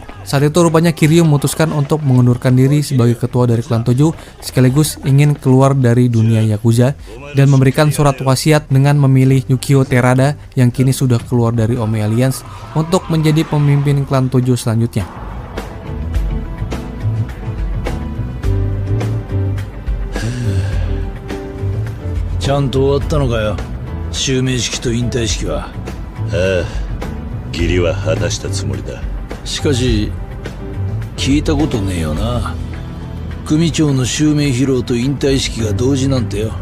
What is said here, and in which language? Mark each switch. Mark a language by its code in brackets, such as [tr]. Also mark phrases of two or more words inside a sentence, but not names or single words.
[id] Saat itu rupanya Kiryu memutuskan untuk mengundurkan diri sebagai ketua dari klan Tojo, sekaligus ingin keluar dari dunia Yakuza dan memberikan surat wasiat dengan memilih Yukio Terada yang kini sudah keluar dari Ome Alliance untuk menjadi pemimpin klan Tojo selanjutnya. [ja] ちゃんと終わったのかよ、襲名式と引退式は。ああ、義理は果たしたつもりだ。しかし聞いたことねえよな、組長の襲名披露と引退式が同時なんてよ。